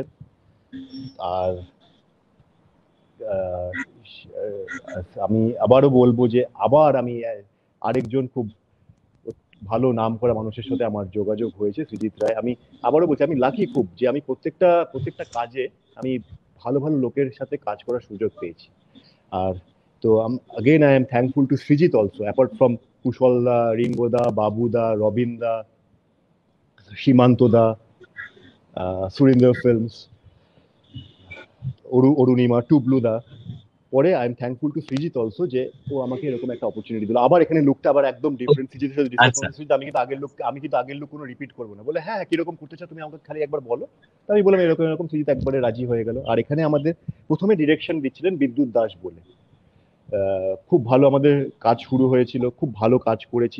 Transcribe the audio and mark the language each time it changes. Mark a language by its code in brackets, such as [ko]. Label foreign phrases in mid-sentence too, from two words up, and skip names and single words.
[bn] আর আহ, আমি আবারও বলবো যে আবার আমি আরেকজন খুব ভালো নাম করা মানুষের সাথে আমার যোগাযোগ হয়েছে, সৃজিত রায়। আমি আবারও বলছি, আমি লাকি খুব যে আমি প্রত্যেকটা কাজে আমি ভালো ভালো লোকের সাথে কাজ করার সুযোগ পেয়েছি। আর তো [en] again I am thankful to Srijit also, apart from Kushal da, Ringo da, Babu da, Robin da, Shimanto da, Surinder Films, [bn] অরুণিমা, টুবলু দা। পরে [en] I am thankful to Srijit also, [bn] যে ও আমাকে এরকম একটা অপরচুনিটি দিল। আবার এখানে লুকটা আবার একদম ডিফারেন্ট, সৃজিতের সাথে ডিসকাস আচ্ছা। করতে সৃজিত, আমি কিন্তু আগের লুক কোনো রিপিট করবো না, বলে হ্যাঁ কিরকম করতে চাও তুমি আমাকে খালি একবার বলো। তো আমি বললাম এরকম এরকম, সৃজিত একবারে রাজি হয়ে গেল। আর এখানে আমাদের প্রথমে ডিরেকশন দিচ্ছিলেন বিদ্যুৎ দাস বলে, খুব ভালো আমাদের কাজ শুরু হয়েছিল, খুব ভালো কাজ করেছি।